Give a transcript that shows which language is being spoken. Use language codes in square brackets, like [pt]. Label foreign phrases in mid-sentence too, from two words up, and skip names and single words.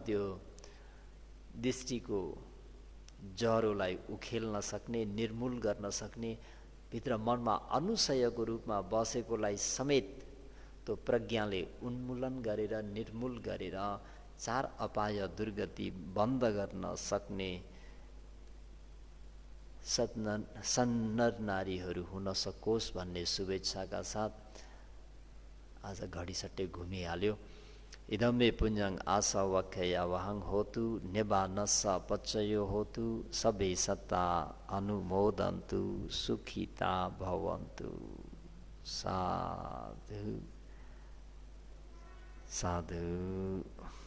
[ne] त्यो दृष्टिको जरोलाई उखेल्न सक्ने, निर्मूल गर्न सक्ने, भित्र मनमा अनुसयको रूपमा बसेकोलाई समेत त्यो प्रज्ञाले उन्मूलन गरेर, निर्मूल गरेर चार अपाय दुर्गति बन्द गर्न सक्ने सन्नर नारीहरू हुन सकोस् भन्ने शुभेच्छाका साथ आज घडी सट्टै घुमिहाल्यो। [pi] इदं मे पुण्यं आसवख्या वहं होतु, निबानस्स पच्चयो होतु, सभे सत्ता अनुमोदन्तु, सुखिता भवन्तु। साधु साधु।